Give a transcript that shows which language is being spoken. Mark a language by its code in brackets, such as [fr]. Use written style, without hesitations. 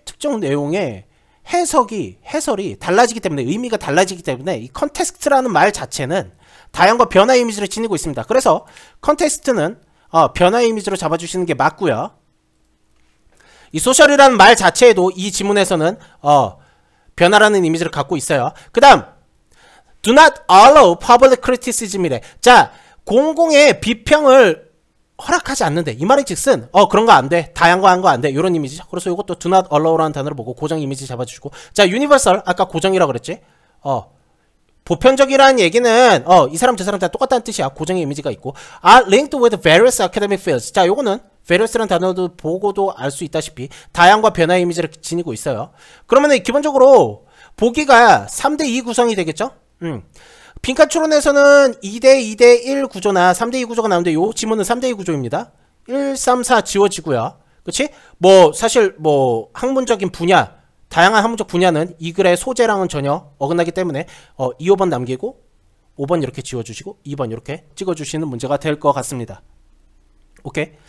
[ko] 특정 내용의 해설이 달라지기 때문에 의미가 달라지기 때문에 이 컨텍스트라는 말 자체는 다양과 변화 이미지를 지니고 있습니다. 그래서 컨텍스트는 변화 이미지로 잡아주시는 게 맞고요. 이 소셜이라는 말 자체에도 이 지문에서는 변화라는 이미지를 갖고 있어요. 그 다음 [en] Do not allow public criticism이래. [ko] 자, 공공의 비평을 허락하지 않는데 이 말이 즉슨 그런 거 안 돼. 다양한 거 안 돼. 이런 이미지죠. 그래서 이것도 [en] do not allow [ko] 라는 단어를 보고 고정 이미지 잡아주시고 자, universal 아까 고정이라고 그랬지. 보편적이라는 얘기는 이 사람 저 사람 다 똑같다는 뜻이야. 고정의 이미지가 있고 [en] are linked with various academic fields. [ko] 자, 요거는 various라는 단어도 보고도 알 수 있다시피 다양과 변화 이미지를 지니고 있어요. 그러면은 기본적으로 보기가 3대2 구성이 되겠죠? 빈칸 추론에서는 2대2대1 구조나 3대2 구조가 나오는데 요 지문은 3대2 구조입니다. 1, 3, 4 지워지고요. 그치? 뭐 사실 뭐 학문적인 분야 다양한 학문적 분야는 이 글의 소재랑은 전혀 어긋나기 때문에 2, 5번 남기고 5번 이렇게 지워주시고 2번 이렇게 찍어주시는 문제가 될 것 같습니다. 오케이.